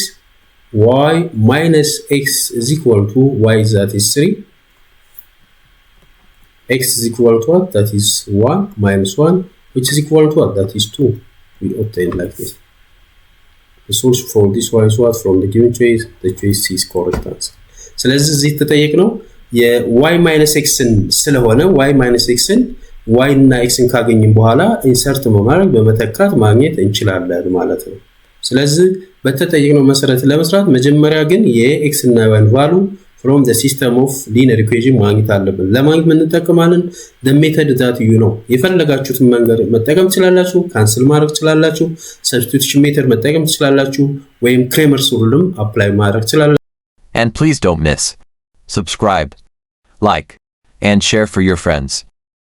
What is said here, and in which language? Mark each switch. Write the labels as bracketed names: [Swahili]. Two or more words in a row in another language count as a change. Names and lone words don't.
[English] Y minus x is equal to y, that is 3. X is equal to what? That is 1 minus 1, which is equal to what? That is 2. We obtain like this. The solution for this one is what? From the given choice, the choice C is correct answer. [Amharic] ስለዚህ እዚህ ተጠየቅነው የ [English] y minus x [Amharic] ስለሆነ [English] y minus x y [Amharic] እና x ካገኘን በኋላ ኢንሰርት በማድረግ በመተካት ማግኘት እንችላለን ማለት ነው። ስለዚህ በተጠየቅነው መሰረት ለመስራት መጀመሪያ ግን የx እና y [English] value from the system of linear equation [Amharic] ማግኘት አለብን። ለማግኘት ምን እንጠቀማለን? [English] the method that you know [Amharic] የፈለጋችሁትን መንገድ መጠቀም ትችላላችሁ፣ ካንስል ማድረግ ትችላላችሁ፣ [English] substitution method [Amharic] መጠቀም ትችላላችሁ፣ ወይም [English] Kramer's rule apply [Amharic] ማድረግ ትችላላችሁ። [English] And please don't miss, subscribe, like, and share for your friends.